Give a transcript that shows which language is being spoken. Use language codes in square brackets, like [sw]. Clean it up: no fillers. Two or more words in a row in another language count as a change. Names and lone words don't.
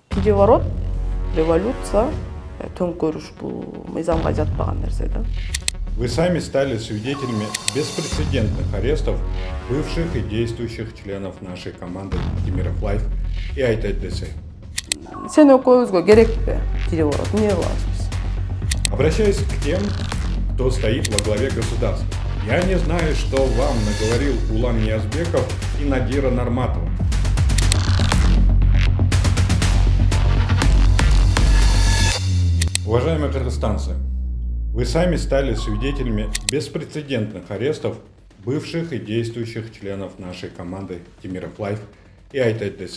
[ru] переворот, революция, [ky] төңкөрүш бул мыйзамга жатпаган нерсе да. [ru] Вы сами стали свидетелями беспрецедентных арестов бывших и действующих членов нашей команды Темиров Лайф и АйТайДС. [ky] Сен экөөбүзгө керекпи переворот? Эмне кылабыз биз? [ru] Обращаюсь к тем, кто стоит во главе государства. Я не знаю, что вам наговорил Улан Ниязбеков и Надира Нарматова. Уважаемые кыргызстанцы, вы сами стали свидетелями беспрецедентных арестов бывших и действующих членов нашей команды Темиров Лайф и АйТайДС.